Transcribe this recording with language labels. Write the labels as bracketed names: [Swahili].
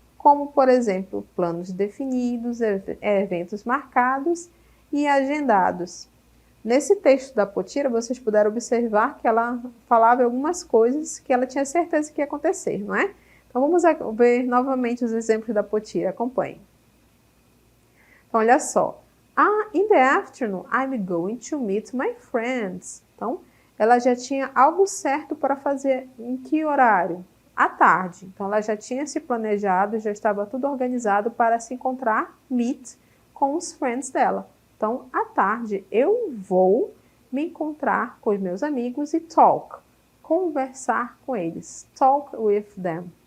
[Portuguese] Como, por exemplo, planos definidos, eventos marcados e agendados. Nesse texto da Potira, vocês puderam observar que ela falava algumas coisas que ela tinha certeza que ia acontecer, não é? Então, vamos ver novamente os exemplos da Potira. Acompanhem. Então, olha só. [English] In the afternoon, I'm going to meet my friends. [Portuguese] Então, ela já tinha algo certo para fazer em que horário? À tarde. Então, ela já tinha se planejado, já estava tudo organizado para se encontrar, meet, com os friends dela. Então, à tarde, eu vou me encontrar com os meus amigos e talk, conversar com eles, [English] talk with them.